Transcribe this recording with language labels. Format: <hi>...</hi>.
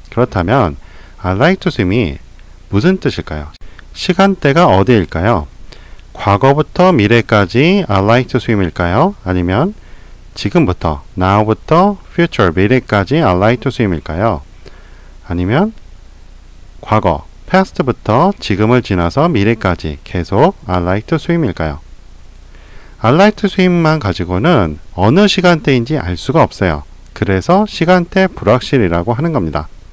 <ko>그렇다면</ko> <en>I like to swim</en> <ko>이 무슨 뜻일까요? 시간대가 어디일까요? 과거부터 미래까지</ko> <en>I like to swim</en> <ko>일까요? 아니면 지금부터, now부터 future, 미래까지 I like to swim일까요? 아니면 과거, past부터 지금을 지나서 미래까지 계속</ko> <en>I like to swim</en> <ko>일까요?</ko> <en>I like to swim</en> <ko>만 가지고는 어느 시간대인지 알 수가 없어요. 그래서 시간대 불확실이라고 하는 겁니다.</ko>